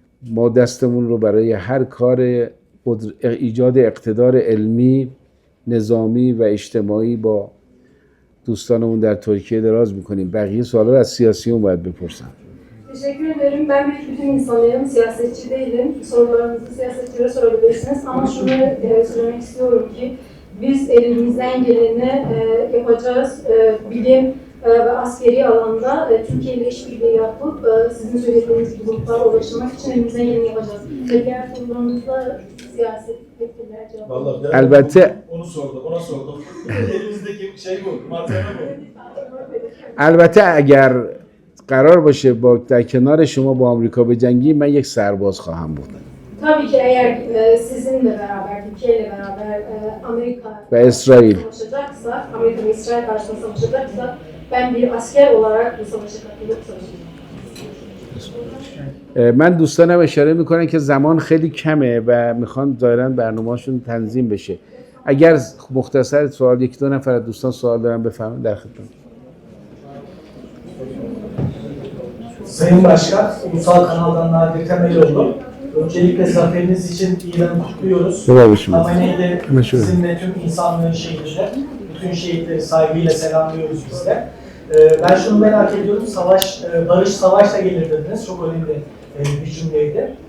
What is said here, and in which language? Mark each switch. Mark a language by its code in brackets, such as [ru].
[fa] ما دستمون رو برای هر کار ایجاد اقتدار علمی، نظامی و اجتماعی با دوستانمون در ترکیه دراز میکنیم. بقیه سوالا رو از سیاسیون باید بپرسم. [tr] Teşekkür ederim. Ben büyük bütün insanlarım, siyasetçi değilim. Sorularınızı siyasetçilere sorabilirsiniz. Ama şunu söylemek istiyorum ki biz elimizden geleni yapacağız. Bilim ve askeri alanda Türkiye ile işbirliği yapıp sizin söylediğiniz gruplara ulaşmak için elimizden geleni yapacağız. Ve diğer sorularınızda siyaset etkiler cevap. Vallahi ben Elbette onu sordum, ona sordum. Elimizdeki şey bu, malzeme bu. [fa] البته اگر قرار باشه با در کنار شما با آمریکا بجنگیم من یک سرباز خواهم بود [tr] Tabii ki eğer sizinle beraber, Türkiye ile beraber Amerika ve İsrail. savaşacaksa, Amerika ve İsrail karşısında savaşacaksa ben bir asker olarak bu savaşa katılıp savaşacağım. [fa] من دوستانم اشاره میکنن که زمان خیلی کمه و میخوان ظاهرا برنامه‌شون تنظیم بشه. اگر مختصر سوال یک دو نفر از دوستان سوال دارن بفرمایید در خدمت. [tr] Sayın Başkan, Ulusal Kanal'dan Nadir Temelioğlu. Öncelikle zaferiniz için İran'ı kutluyoruz. Hamene'de sizinle tüm insanlığın şehidini, bütün şehitleri saygıyla selamlıyoruz biz de. Ben şunu merak ediyorum, barış savaşla gelir dediniz, çok önemli bir cümleydi.